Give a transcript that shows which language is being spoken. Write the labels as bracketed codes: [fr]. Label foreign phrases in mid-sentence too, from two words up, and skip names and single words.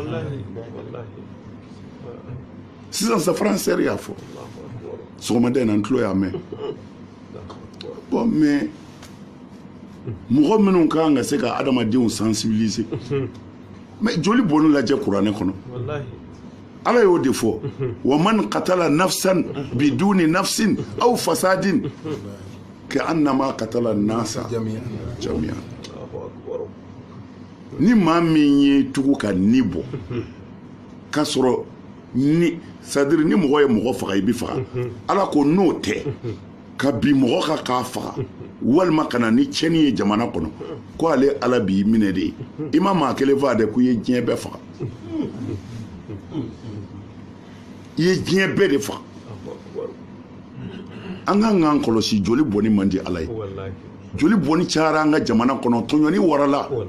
[bm] sisan sa faransɛri y'a fɔ sɔgɔmada in na n tulo y'a mɛn bon mais mɔgɔ minnu kan ka se ka adamadenw sensibiliser mais joli bɔnni lajɛ kuranɛ kɔnɔ ala y'o de fɔ [ar] ومن قتل نفسا بدون نفس أو فساد كأنما قتل الناس جميعا [bm] ni maa min ye tugu ka ni bɔ k'a sɔrɔ ni c'est-à-dire ni mɔgɔ ye mɔgɔ faga i bɛ faga ala ko n'o tɛ ka bi mɔgɔ ka k'a faga walima ka na ni cɛnni ye jamana kɔnɔ ko ale ala b'i minɛ de ye i ma maa kelen faga dɛ ko i ye diɲɛ bɛɛ faga i ye diɲɛ bɛɛ de faga an ka k'an kɔlɔsi joli bɔnni man di ala ye joli bɔnni cayara an ka jamana kɔnɔ tɔɲɔni warala